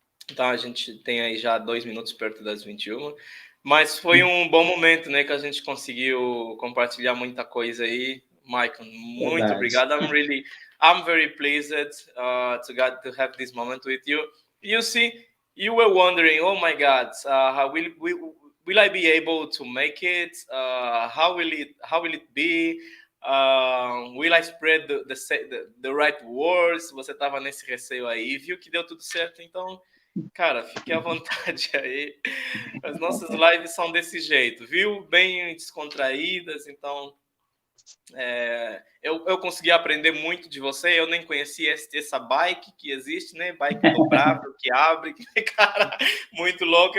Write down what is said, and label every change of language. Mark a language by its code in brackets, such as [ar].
[pt] Então a gente tem aí já 2 minutos perto das 21. Mas foi um bom momento, né? Que a gente conseguiu compartilhar muita coisa aí. Michael, muito Verdade. obrigado. [en] I'm very pleased to have this moment with you. You see, you were wondering, oh my God, how will I be able to make it? How will it be? Will I spread the right words? [pt] Você estava nesse receio aí, viu que deu tudo certo, então, cara, fique à vontade aí. As nossas lives são desse jeito, viu? Bem descontraídas, então eu consegui aprender muito de você. Eu nem conhecia essa bike que existe, né? Bike dobrável, que abre, que cara, muito louco.